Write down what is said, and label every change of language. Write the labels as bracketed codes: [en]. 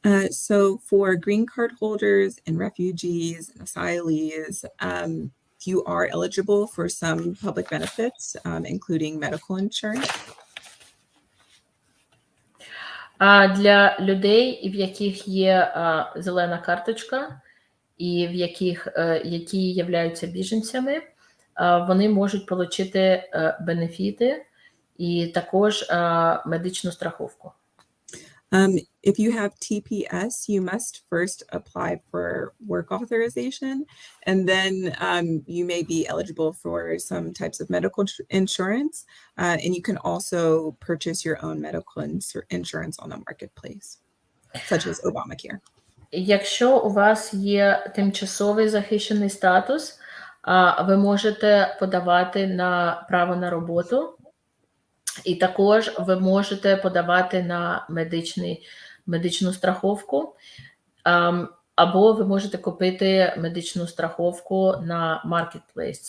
[en] So for green card holders and refugees and asylees, you are eligible for some public benefits, including medical insurance. [uk] Для людей, в яких є зелена карточка, і які являються біженцями, вони можуть отримати бенефіти і також медичну страховку. [en] If you have TPS, you must first apply for work authorization, and then you may be eligible for some types of medical insurance, and you can also purchase your own medical insurance on the marketplace, such as Obamacare. [uk] Якщо у вас є тимчасовий захищений статус, ви можете подавати на право на роботу, і також ви можете подавати на медичну страховку, або ви можете купити медичну страховку на Marketplace.